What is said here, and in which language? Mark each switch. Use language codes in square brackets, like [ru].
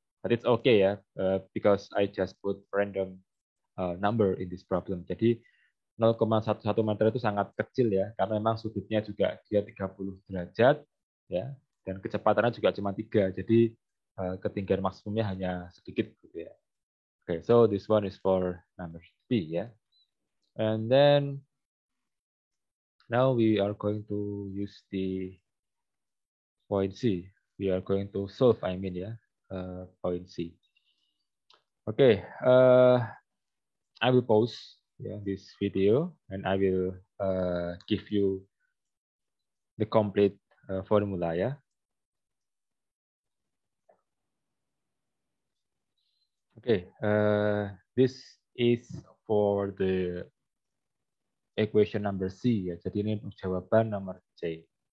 [en] But it's okay ya, because I just put random number in this problem. [id] Jadi 0,11 meter itu sangat kecil ya, karena memang sudutnya juga dia 30 derajat ya, dan kecepatannya juga cuma 3. Jadi ketinggian maksimumnya hanya sedikit gitu ya. [en] Okay, so this one is for number B ya. And then now we are going to use the point C. We are going to solve, I mean ya, point C. Okay, I will pause this video and I will give you the complete formula ya. Okay, this is for the equation number C ya. [id] Jadi ini jawaban nomor C.